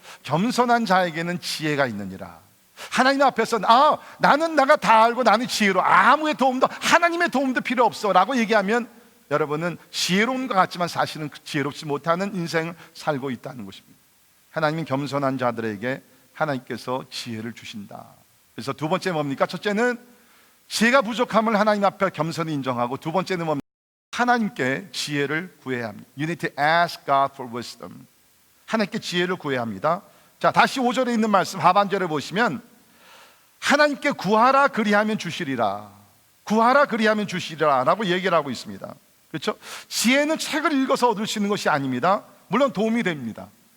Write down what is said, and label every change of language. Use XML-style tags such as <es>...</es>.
<ko>겸손한 자에게는 지혜가 있느니라. 하나님 앞에서 나는 내가 다 알고 나는 지혜로, 아무의 도움도, 하나님의 도움도 필요 없어 라고 얘기하면 여러분은 지혜로운 것 같지만 사실은 지혜롭지 못하는 인생을 살고 있다는 것입니다. 하나님은 겸손한 자들에게 하나님께서 지혜를 주신다. 그래서 두 번째 뭡니까? 첫째는 지혜가 부족함을 하나님 앞에 겸손히 인정하고, 두 번째는 뭡니까? 하나님께 지혜를 구해야 합니다.</ko> <en>You need to ask God for wisdom.</en> <ko>하나님께 지혜를 구해야 합니다. 자, 다시 5절에 있는 말씀 하반절에 보시면 하나님께 구하라 그리하면 주시리라, 구하라 그리하면 주시리라 라고 얘기를 하고 있습니다. 그렇죠? 지혜는 책을 읽어서 얻을 수 있는 것이 아닙니다. 물론 도움이 됩니다.</ko>